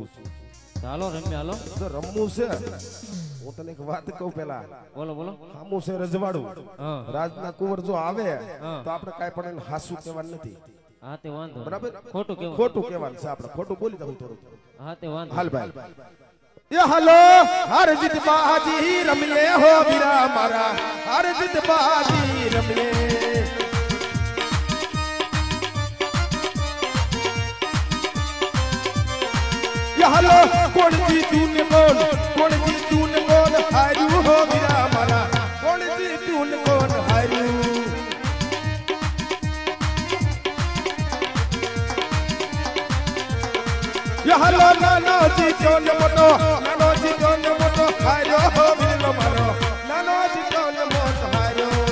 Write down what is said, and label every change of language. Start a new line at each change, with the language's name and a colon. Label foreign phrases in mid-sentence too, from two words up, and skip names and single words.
Gujarati: ચાલો રમ્યા હાલો જો રમવું છે હું તને એક વાત કહું પેલા બોલો બોલો હામું છે રજવાડું હા રાજના કુંવર જો આવે હા. તો આપણે કાઈ પણ એને હાસુ કહેવાનું નથી હા તે વાંધો બરાબર ખોટું કેવું ખોટું કહેવાનું છે આપણે ખોટું બોલી દઉં થોડું હા તે વાંધો હાલ ભાઈ એ હાલો હાર જીત બાજી રમલે હો વીરા મારા હાર જીત બાજી રમલે એ હાલો કોણ જીતું ને કોણ હારું હો વીરા મારા કોણ જીતું ને કોણ હારું હાલો નાનો જી જોણ મોટો હારો હો બિલો મારો નાનો જી જોણ મોટો હારો